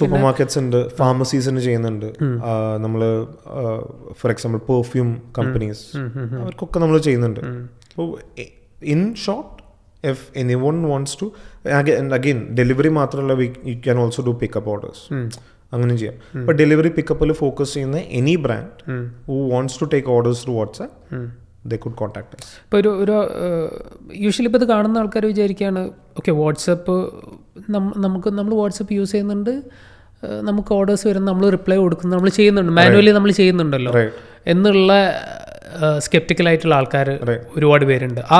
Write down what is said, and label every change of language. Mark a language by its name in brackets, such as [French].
[Malayalam] Super markets ഉണ്ട്, ഫാർമസീസിന് ചെയ്യുന്നുണ്ട്. നമ്മൾ ഫോർ എക്സാമ്പിൾ പെർഫ്യൂം കമ്പനീസ് അവർക്കൊക്കെ നമ്മൾ ചെയ്യുന്നുണ്ട്. [English] അപ്പോൾ in short, if anyone wants to, again delivery [Malayalam] മാത്രമല്ല, [English] you can also do pickup orders. [Malayalam] അങ്ങനെ ചെയ്യാം. [English] but delivery pickupൽ [Malayalam] ഫോക്കസ് ചെയ്യുന്ന [English] any brand who wants to take orders through WhatsApp, they could contact us. [Malayalam] ഇപ്പോൾ ഒരു യൂഷ്വലി ഇപ്പോൾ ഇത് കാണുന്ന ആൾക്കാർ വിചാരിക്കുകയാണ് ഓക്കെ വാട്സപ്പ് നമ്മൾ വാട്സപ്പ് യൂസ് ചെയ്യുന്നുണ്ട്, നമുക്ക് ഓർഡേഴ്സ് വരുന്ന നമ്മൾ റിപ്ലൈ കൊടുക്കുന്നു, നമ്മൾ ചെയ്യുന്നുണ്ട്, മാനുവലി നമ്മൾ ചെയ്യുന്നുണ്ടല്ലോ എന്നുള്ള സ്കെപ്റ്റിക്കലായിട്ടുള്ള ആൾക്കാർ ഒരുപാട് പേരുണ്ട്.